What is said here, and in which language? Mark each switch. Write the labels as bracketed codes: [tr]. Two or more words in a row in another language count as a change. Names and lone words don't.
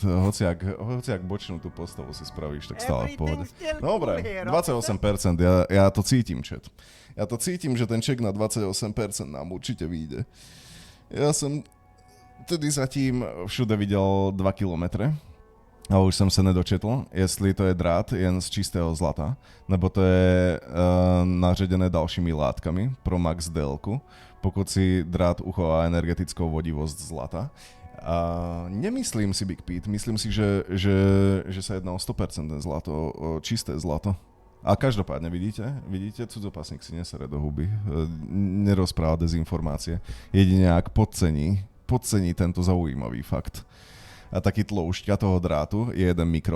[sk] Hociak bočnú tú postavu si spravíš, tak stále v pohode. Dobre, 28%, ja to cítim, chat. Ja to cítim, že ten ček na 28% nám určite vyjde. Ja som tedy zatím všude videl 2 kilometre. A už som sa nedočetl, [cs] jestli to je drát jen z čistého zlata, nebo to je nařadené dalšími látkami pro max délku, pokud si drát uchová energetickou vodivosť zlata. [sk] Nemyslím si, Big Pete, myslím si, že sa jedná o 100% zlato, o čisté zlato. A každopádne, vidíte, Cudzopasnik si nesere do huby, nerozpráva dezinformácie, jedine ak podcení tento zaujímavý fakt. [cs] A taký tloušťka toho drátu je 1 mikrón.